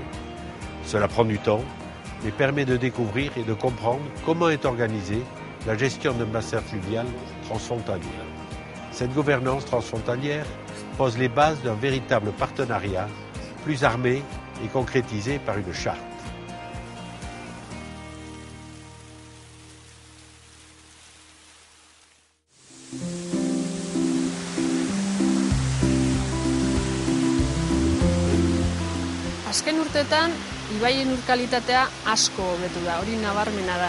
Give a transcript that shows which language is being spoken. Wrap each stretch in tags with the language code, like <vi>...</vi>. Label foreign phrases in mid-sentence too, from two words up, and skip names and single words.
<fr>Cela prend du temps, mais permet de découvrir et de comprendre comment est organisée la gestion d'un bassin fluvial transfrontalier. Cette gouvernance transfrontalière pose les bases d'un véritable partenariat plus armé et concrétisé par une charte.</fr> <eu>Azken urteetan, ibaien urkalitatea asko hobetu da, hori nabarmena da.</eu>